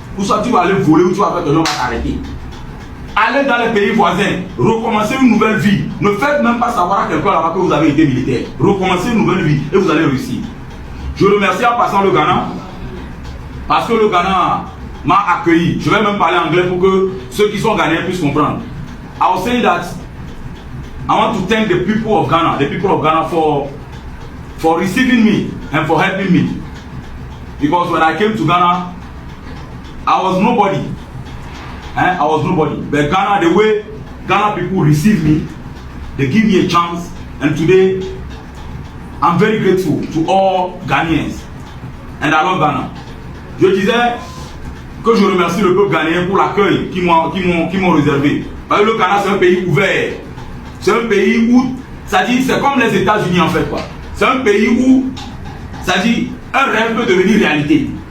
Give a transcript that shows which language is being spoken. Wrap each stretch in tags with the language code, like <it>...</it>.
<fr>Pour ça, tu vas aller voler ou tu vas faire que l'homme va t'arrêter. Allez dans les pays voisins, recommencez une nouvelle vie. Ne faites même pas savoir à quelqu'un là-bas que vous avez été militaire. Recommencez une nouvelle vie et vous allez réussir. Je remercie en passant le Ghana, parce que le Ghana m'a accueilli. Je vais même parler anglais pour que ceux qui sont Ghanéens puissent comprendre.</fr> <en>I will say that I want to thank the people of Ghana for receiving me and for helping me. Because when I came to Ghana, I was nobody. I was nobody. But Ghana, the way Ghana people receive me, they give me a chance. And today, I'm very grateful to all Ghanaians. And I love Ghana.</en> <fr>Je disais que je remercie le peuple ghanéen pour l'accueil qu'ils m'ont réservé. Parce que le Ghana, c'est un pays ouvert. C'est un pays où, c'est-à-dire, c'est comme les États-Unis en fait, quoi. C'est un pays où, c'est-à-dire, un rêve peut devenir réalité.</fr>